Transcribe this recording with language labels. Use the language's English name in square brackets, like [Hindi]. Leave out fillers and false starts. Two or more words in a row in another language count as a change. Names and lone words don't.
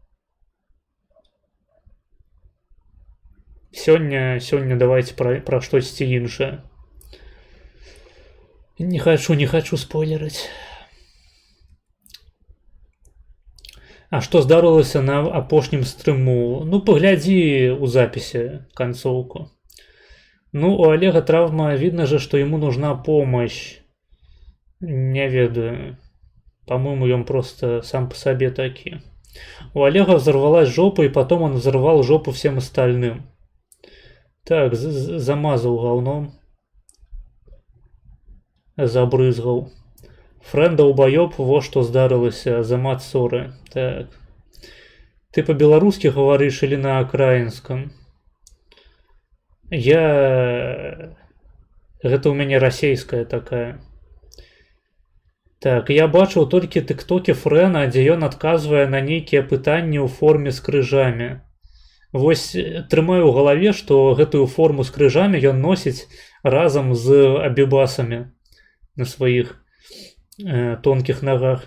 [Belarusian] Сёння давайте пра штосьці іншае. Не хочу спойлерыць. А што здарылася на апошнім стрыму? Ну, паглядзі ў запісе канцоўку. [Russian] Ну, у Олега травма, видно же, что ему нужна помощь. [Belarusian] Не ведаю. [Russian] По-моему, он просто сам по себе таки. У Олега взорвалась жопа, и потом он взорвал жопу всем остальным. Так, замазал говном. Забрызгал. Френда убоёб, во что здарылася, за мат ссоры. Так. Ты по-белорусски говоришь или на украинском? [Belarusian] Гэта у мяне расейская такая. Так, я бачыў толькі тыктокі Фрэна, дзе ён адказвае на нейкія пытанні ў форме з крыжамі. Вось трымаю ў галаве, што гэтую форму з крыжамі ён носіць разам з абібасамі на сваіх тонкіх нагах.